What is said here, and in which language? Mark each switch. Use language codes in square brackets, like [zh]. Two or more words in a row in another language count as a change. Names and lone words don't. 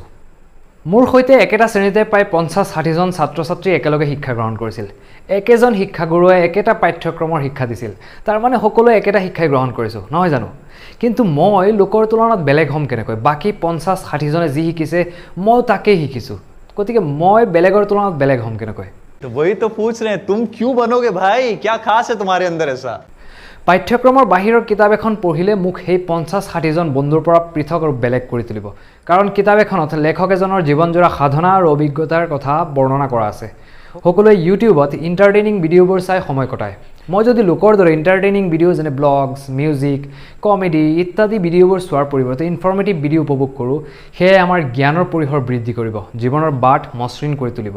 [as] মোৰ সৈতে একেটা শ্ৰেণীতে প্ৰায় 50-60জন ছাত্ৰ ছাত্ৰী একেলগে শিক্ষা গ্ৰহণ কৰিছিল। একেজন শিক্ষাগুৰুৱে একেটা পাঠ্যক্ৰমৰ শিক্ষা দিছিল। তাৰমানে সকলোৱে একেটা শিক্ষাই গ্ৰহণ কৰিছোঁ, নহয় জানো? কিন্তু মই লোকৰ তুলনাত বেলেগ হ'ম কেনেকৈ? বাকী 50-60জনে যি শিকিছে মই তাকেই শিকিছোঁ। গতিকে মই বেলেগৰ তুলনাত বেলেগ হ'ম কেনেকৈ? [hi] वही तो पूछ रहे हैं, तुम क्यों बनोगे भाई? क्या खास है तुम्हारे अंदर ऐसा? [as] পাঠ্যক্ৰমৰ বাহিৰৰ কিতাপ এখন পঢ়িলে মোক সেই 50-60জন বন্ধুৰ পৰা পৃথক আৰু বেলেগ কৰি তুলিব। কাৰণ কিতাপ এখনত লেখক এজনৰ জীৱনজোৰা সাধনা আৰু অভিজ্ঞতাৰ কথা বৰ্ণনা কৰা আছে। সকলোৱে ইউটিউবত [en] entertaining videos [as] চাই সময় কটায়। মই যদি লোকৰ দৰে [en] entertaining video' [as] যেনে [en] vlogs, music, comedy [as] ইত্যাদি ভিডিঅ'বোৰ চোৱাৰ পৰিৱৰ্তে [en] informative video' [as] উপভোগ কৰোঁ, সেয়াই আমাৰ জ্ঞানৰ পৰিসৰ বৃদ্ধি কৰিব, জীৱনৰ বাট মসৃণ কৰি তুলিব।